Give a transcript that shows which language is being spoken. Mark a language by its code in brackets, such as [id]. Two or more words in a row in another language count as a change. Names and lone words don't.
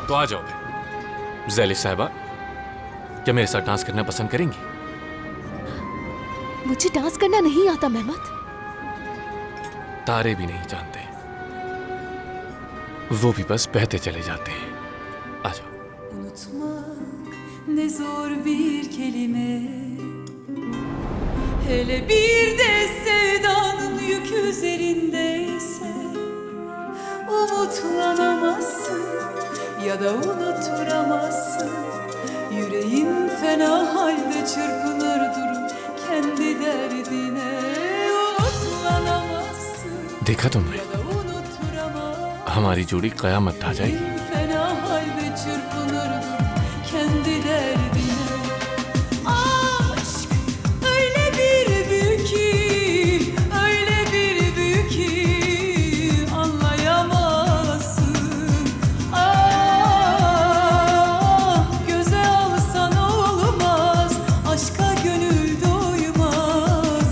[hi] तो आ जाओ फिर। ज़ैलिश साहिबा, क्या मेरे साथ डांस करना पसंद करेंगी? मुझे डांस करना नहीं आता मेहमत। तारे भी नहीं जानते, वो भी बस बहते चले जाते हैं। आ जाओ। [tr] Unutmak ne zor bir kelime, hele bir de sevdanın yük üzerindeyse. Umutlanamazsın ya da unuturamazsın. Yüreğin fena halde çırpınır durur kendi derdine. Umutlanamazsın [hi] देखा तुमने, [tr] ya da unuturamazsın. [hi] हमारी जोड़ी कयामत ढा जाएगी। [tr] Fena halde çırpınırdım kendi derdine. Aşk öyle bir büyük ki, öyle bir büyük ki anlayamazsın. Ah, göze alsan olmaz, aşka gönül doymaz.